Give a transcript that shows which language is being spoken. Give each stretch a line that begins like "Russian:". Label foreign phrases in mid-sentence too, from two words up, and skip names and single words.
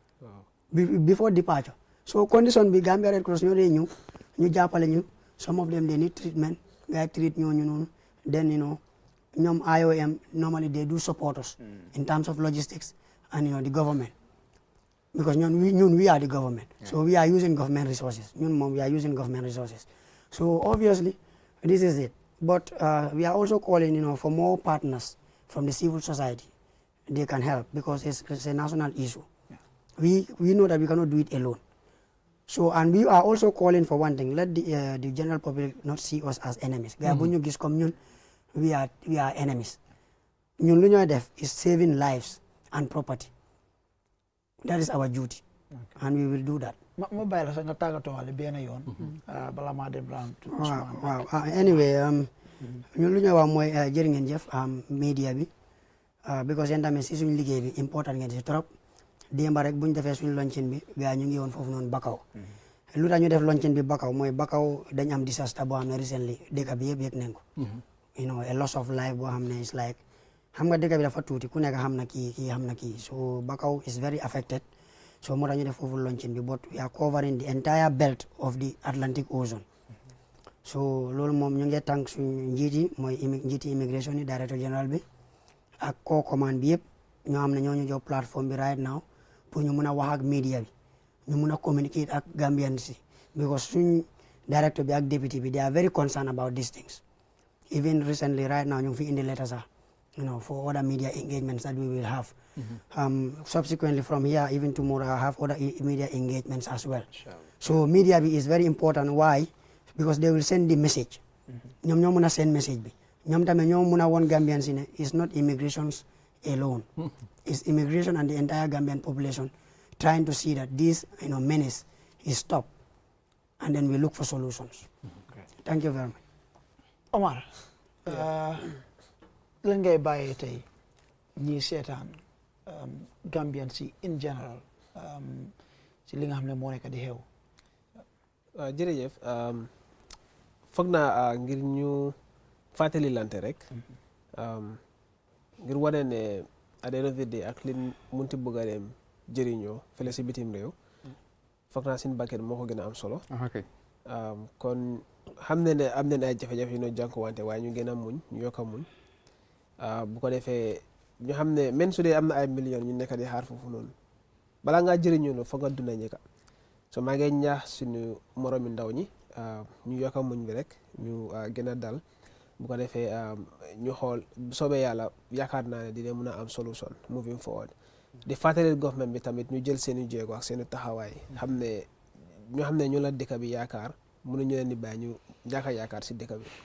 English: before departure so
Wolof: condition bi Gambia Red Cross ñoo dee ñu jàppale ñu
English: some of them they need treatment
Wolof: ngay treat ñooñu noonu
English: then
Wolof: ñoom IOM
English: normally they do support us in terms of logistics and the government because we are the government so we are using government resources we are using government resources so obviously this is it but we are also calling for more partners from the civil society they can help because it's a national issue we know that we cannot do it alone so and we are also calling for one thing let the general public not see us as enemies
Wolof: gars bu ñu gis comme ñun
English: we are enemies
Wolof: ñun lu ñooy def
English: is saving lives and property that is our duty and we will do that
Wolof: ma bàyyi la sax nga tàggatoo wale benn yoon
English: bala maa dem round waaw anyway
Wolof: ñun lu ñuy wax mooy jërë ngeen jëf
English: media bi because
Wolof: yéen tamit
English: si suñu liggéey bi important
Wolof: ngeen si trop démba rek bu ñu defee suñu
English: launching bi gars
Wolof: ñu ngi woon foofu noonu Bakaw lu tax ñu def
English: launching bi Bakaw
Wolof: mooy Bakaw
English: dañ am disaster
Wolof: boo xam ne
English: recently
Wolof: dëkk bi yëpp yëg nañ ko
English: you know a loss of life
Wolof: boo xam ne
English: is like
Wolof: xam nga dëkk bi dafa tuuti ku nekk xam na kii xam na kii
English: so Bakaw is very affected so
Wolof: moo tax ñu def foofu launching bi
English: but we are covering the entire belt of the Atlantic Ocean so
Wolof: loolu moom ñu ngi tànk suñu njiiti mooy njiiti immigration yi
French: directeur général bi
Wolof: ak co commande bi yëpp ñoo xam ne ñoo ñu jox plateforme bi
English: right now
French: pour ñu mun a
Wolof: wax ak media bi ñu mun a communicate ak Gambian si
English: because
Wolof: suñ directeur bi ak député bi
English: they are very concerned about these things even recently right now
Wolof: ñu ngi fi indi letter sax
English: you know for other media engagements that we will have subsequently from here even tomorrow I have other media engagements as well so
Wolof: media bi
English: is very important why because they will send the message
Wolof: ñoom ñoo mun a send message bi ñoom tamit ñoo mun a woon Gambian si ne
English: it's not immigrations alone it's immigration and the entire Gambian population trying to see that this menace is stopped and then we look for solutions thank you very much
Wolof: Omar lan ngay bàyyee tey ñi seetaan Gambian si
English: in general
Wolof: si li nga xam ne moo nekk di xew jërëjëf foog naa ngir ñu fàttali lante rek ngir wane ne
English: at the end of the day
Wolof: ak lin munti bëgg a dem jëriñoo fële si bitim réew foog naa seen bakkan moo ko gën a am solo kon xam ne am nañ ay jafe-jafe yu ñu jànkuwante waaye ñu gën a muñ ñu yokk a muñ bu ko defee ñu xam ne même su dee am na ay millions ñu nekk di xaar foofu noonu balaa ngaa jëriñoo la foog nga dunda ñeka so maa ngi ñaax suñu moromi ndaw ñi ñu yokk a muñ bi rek ñu gën a dal bu ko defee ñu xool bu soobee yàlla yaakaar naa ne dina mën a am solution
English: moving forward
Wolof: di fàttali government bi tamit ñu jël seeni jéego ak seeni taxawaay xam ne ñu xam ne ñu la dëkk bi yaakaar mënuñu leen di bàyyi ñu ñàkk a yaakaar si dëkk bi